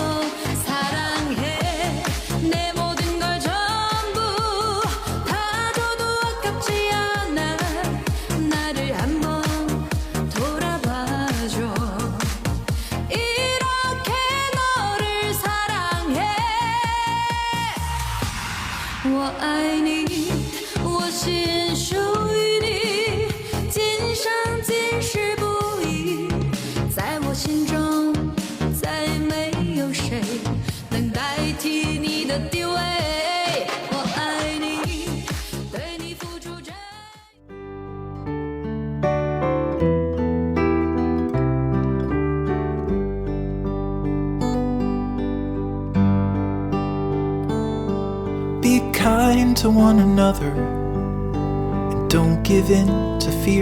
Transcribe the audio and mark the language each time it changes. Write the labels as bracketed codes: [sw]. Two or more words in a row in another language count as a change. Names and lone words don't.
[ko] 사랑해 내 모든 걸 전부 다 줘도 아깝지 않아 나를 한번 돌아봐줘 이렇게 너를 사랑해 [zh] 我爱你我心属于你今生今世不移在我心中再没有谁能代替你的地位我爱你对你付出真 [en] Be kind to one another and don't give in to fear.